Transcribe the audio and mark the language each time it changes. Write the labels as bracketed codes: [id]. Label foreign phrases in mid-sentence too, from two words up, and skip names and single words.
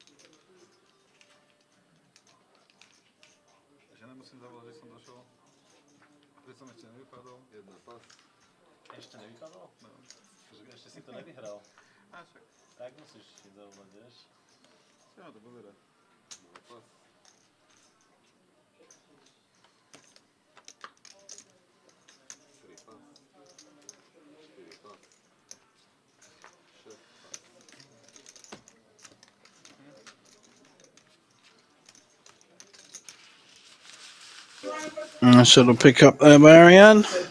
[sk] Že nemusím zavolať, že som došel. Veď som ešte nevypadol. Jedna pas. Ešte nevypadol? No. Ešte si to nevyhral. A však. Tak musíš ísť zavolať, vieš? Čo ma to pozerať? Dva pas. Tri pas. Štyri pas. Šesť pas. [en] Nice little pick up there by Ariane.